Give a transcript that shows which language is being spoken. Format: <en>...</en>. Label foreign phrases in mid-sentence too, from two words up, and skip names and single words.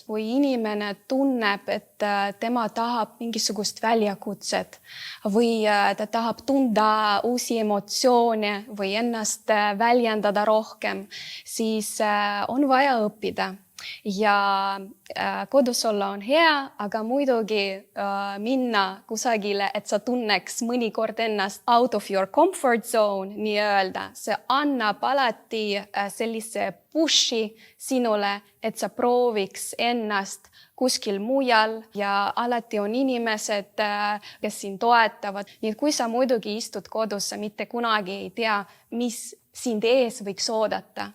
<et>Kui inimene tunneb, et tema tahab mingisugust väljakutset või ta tahab tunda uusi emotsioone või ennast väljendada rohkem, siis on vaja õppida. Ja kodus olla on hea, aga muidugi minna kusagile, et sa tunneks mõnikord ennast</et> <en>out of your comfort zone,</en> <et>nii öelda. See annab alati sellise pushi sinule, et sa prooviks ennast kuskil mujal ja alati on inimesed, kes sind toetavad. Nii et kui sa muidugi istud kodus, sa mitte kunagi ei tea, mis sind ees võiks oodata.</et>